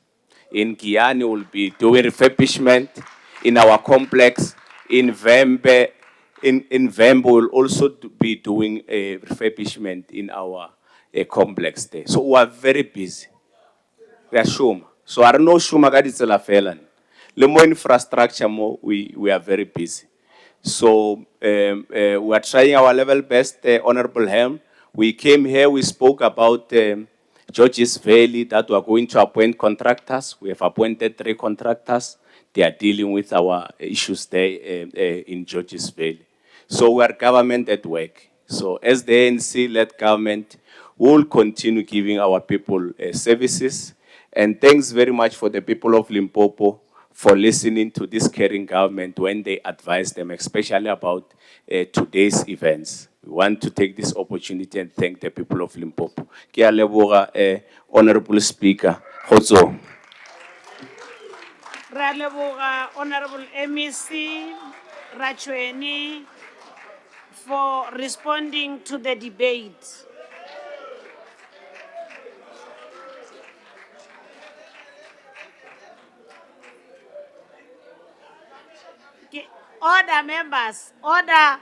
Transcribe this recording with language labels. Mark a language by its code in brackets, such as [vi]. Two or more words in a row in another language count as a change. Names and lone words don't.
[en] In Guyana, we'll be doing refurbishment in our complex. In Vembe, we'll also be doing a refurbishment in our complex there. So we are very busy. We are shuma. So I don't know [nso] shuma ka ditsela fela. Le mo infrastructure mo, [en] we are very busy. So we are trying our level best, Honorable Helm. We came here, we spoke about Georges Valley, that we are going to appoint contractors. We have appointed 3 contractors. They are dealing with our issues there in Georges Valley. So we are government at work. So as the ANC-led government, we will continue giving our people services. And thanks very much for the people of Limpopo for listening to this caring government when they advise them, especially about today's events. We want to take this opportunity and thank the people of Limpopo. [nso] Ke a leboga, Honorable Speaker. Khotso. Ra leboga [en] Honorable MEC Rachweni for responding to the debate. Order, members, order.